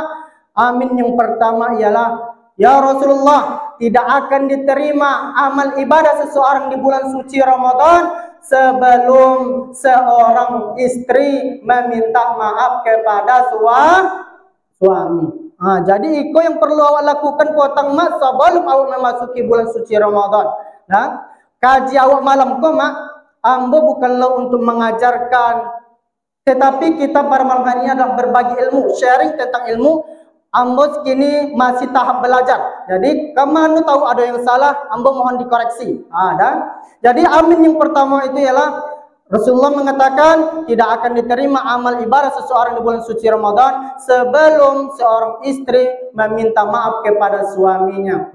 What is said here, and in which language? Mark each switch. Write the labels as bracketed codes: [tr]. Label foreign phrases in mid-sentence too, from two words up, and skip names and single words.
[id] Amin yang pertama ialah, "Ya Rasulullah, tidak akan diterima amal ibadah seseorang di bulan suci Ramadan sebelum seorang istri meminta maaf kepada suami." Jadi itu yang perlu awak lakukan potong mak sebelum awak memasuki bulan suci Ramadan. [min] Kaji awak malam ko mak, [id] ambo bukanlah untuk mengajarkan, tetapi kita pada malam hari ini adalah berbagi ilmu, sharing tentang ilmu. [min] Ambo kini [id] masih tahap belajar. Jadi kamu tahu ada yang salah, ambo mohon dikoreksi. Jadi amin yang pertama itu ialah Rasulullah mengatakan tidak akan diterima amal ibadah seseorang di bulan suci Ramadan sebelum seorang istri meminta maaf kepada suaminya.